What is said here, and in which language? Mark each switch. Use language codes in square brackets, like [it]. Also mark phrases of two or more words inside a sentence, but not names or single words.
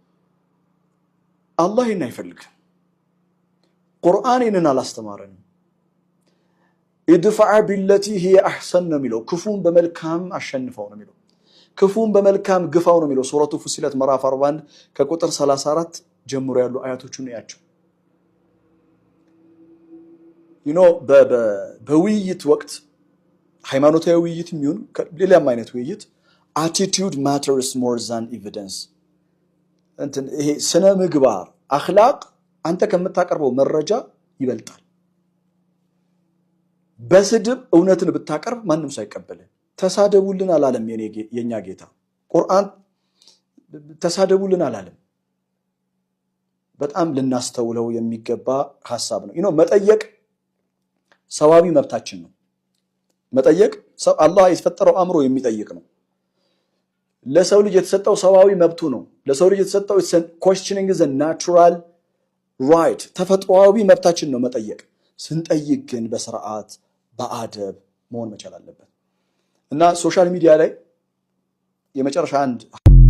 [am] አላህ ይሄን አይፈልግም። ቁርአን ይሄንን አላስተማረንም። [ar] ادفع بالتي هي أحسن [am] ነው የሚለው፣ ክፉን በመልካም አሸንፈው ነው የሚለው፣ ክፉን በመልካም ግፋው ነው የሚለው። ሱረቱ ፉሲለት ምዕራፍ 41 ከቁጥር 34 ጀምሮ ያሉ አያቶቹን ያቸው። በውይይት ወቅት ሃይማኖታዊ ውይይት የሚሆን ሌላም አይነት ውይይት [en] attitude matters more than evidence። [am] ይሄ ስነ ምግባር አኽላቅ አንተ ከምታቀርበው መረጃ ይበልጣል። በስድብ እውነትን ብታቀርብ ማንም ሳይቀበልህ። ተሳደቡልን አላለም የኛ ጌታ። ቁርአን ተሳደቡልን አላለም። በጣም ልናስተውለው የሚገባ ሐሳብ ነው። መጠየቅ ሰዋዊ መብታችን ነው። መጠየቅ አላህ የተፈጠረው አእምሮ የሚጠይቅ ነው። ለሰው ልጅ የተሰጠው ሰዋዊ መብቱ ነው። ለሰው ልጅ የተሰጠው [en] questioning is a natural right፣ [am] ተፈጥሯዊ መብታችን ነው መጠየቅ። ስንጠይቅ ግን በስርዓት በአደብ መሆን መቻል አለበት። እና [en] social media [am] ላይ የመጨረሻ አንድ